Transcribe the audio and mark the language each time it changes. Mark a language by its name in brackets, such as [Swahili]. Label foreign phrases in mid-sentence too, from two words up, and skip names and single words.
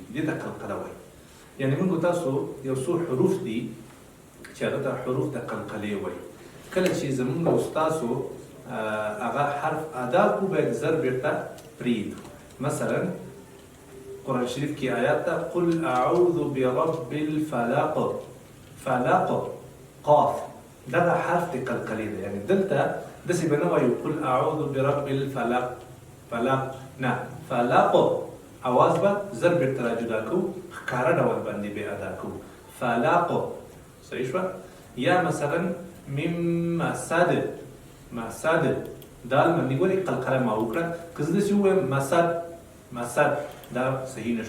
[Pashto] دې ته قلقله وایي. یعنې موږ تاسو یو څو حروف دي چې هغه ته حروف د قلقلې وایي. کله چې زموږ استاسو هغه حرف ادا کړو باید زر بېرته پرېږدو. مثلا قرآن شریف کې آیات ته [Arabic] قل اعوذ برب الفلق، [Pashto] فلق قاف دغه حرف د قلقلې دی. یعنې دلته داسې به نه وایو [Arabic] قل اعوذ برب الفلق، [Pashto] فلق نه، فلق اواز به زر بېرته راجدا کوو، ښکاره ډول باندې به ادا کوو. فلق صحیح شوه. یا مثلا میم مسد، مسد دال باندې ګورئ قلقله ما وکړه. که زه داسې ووایم مسد، مسد دا صحیح نه شو.